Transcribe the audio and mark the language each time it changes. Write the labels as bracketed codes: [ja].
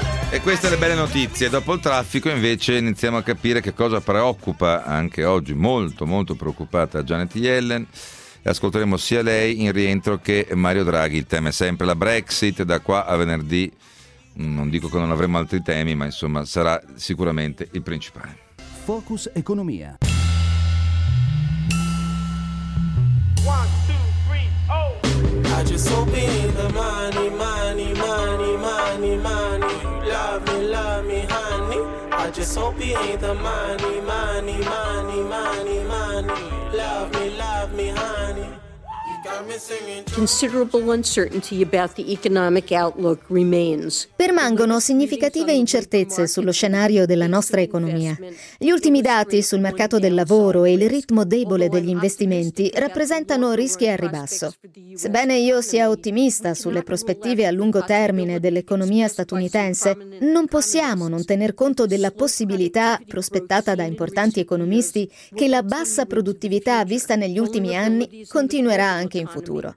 [it] E queste le belle notizie. Dopo il traffico invece iniziamo a capire che cosa preoccupa anche oggi molto molto preoccupata Janet Yellen, e ascolteremo sia lei in rientro che Mario Draghi. Il tema è sempre la Brexit, da qua a venerdì non dico che non avremo altri temi, ma insomma sarà sicuramente il principale. Focus Economia. [en] I just hope in the money, money, money, money, money. Love me, honey. I just hope in the money, money, money, money, money. Love me, honey. Considerable uncertainty about the economic outlook remains. [it] Permangono significative incertezze sullo scenario della nostra economia. Gli ultimi dati sul mercato del lavoro e il ritmo debole degli investimenti rappresentano rischi al ribasso. Sebbene io sia ottimista sulle prospettive a lungo termine dell'economia statunitense, non possiamo non tener conto della possibilità, prospettata da importanti economisti, che la bassa produttività vista negli ultimi anni continuerà anche in futuro.